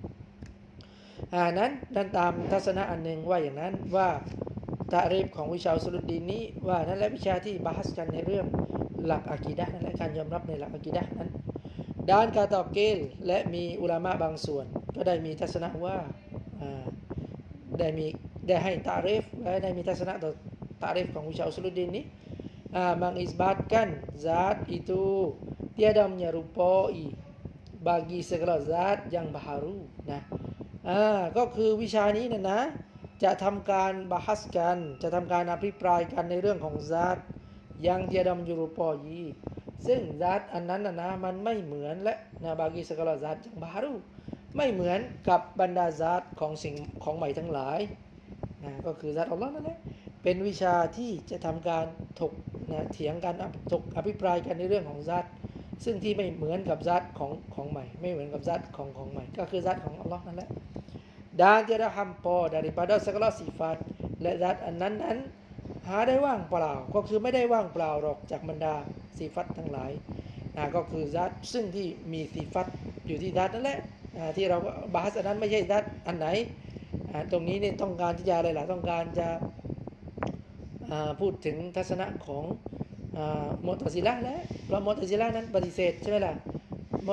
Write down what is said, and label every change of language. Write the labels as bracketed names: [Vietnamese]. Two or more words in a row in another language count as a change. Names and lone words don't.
[Thai] นั้นตามทัศนะอันหนึ่งว่าอย่างนั้นว่าตะรีฟของวิชาอุซูลุดดีนนี้ว่านั่นแหละวิชาที่บาฮัสกันในเรื่องหลักอากีดะห์นั่นแหละการยอมรับในหลักอากีดะห์นั้นด้านกาตอบเกลและมีอุลามะบางส่วนก็ได้มีทัศนะว่า ได้ให้ตะรีฟและได้มีทัศนะต่อตะรีฟของวิชาอุซูลุดดีนนี้ [Malay] mengisbatkan zat itu tiada menyerupai bagi segala zat yang baharu [Thai] นะก็คือวิชานี้นะจะทำการบาฮัสกันจะทำการอภิปรายกันในเรื่องของซาตยัง [Malay] tiada menyerupai [Thai] ซึ่งซาตอันนั้นนะมันไม่เหมือนและ [Malay] bagi segala zat yang baharu [Thai] ไม่เหมือนกับบรร ดาซาตของสิ่งของใหม่ทั้งหลายก็คือซาตอัลเลาะห์นั่นแหละเป็นวิชาที่จะทำการถกเถียงกันอภิปรายกันในเรื่องของซาตซึ่งที่ไม่เหมือนกับซาตของใหม่ไม่เหมือนกับซาตของใหม่ก็คือซาตของอัลเลาะห์นั่นแหละ [Malay] dan tiada hampa daripada segala sifat [Thai] และ ซาตอันนั้นหาได้ว่างเปล่าก็คือไม่ได้ว่างเปล่าหรอกจากบรรดาสิฟัตทั้งหลายก็คือซาตซึ่งที่มีสิฟัตอยู่ที่ซาตนั่นแหละที่เราบาฮัสอันนั้นไม่ใช่ซาตอันไหน ตรงนี้เนี่ยต้องการที่จะอะไรล่ะต้องการจะพูดถึงทัศนะของมุอ์ตะซิละห์และเพราะมุอ์ตะซิละห์นั้นปฏิเสธใช่ไหมล่ะมุอ์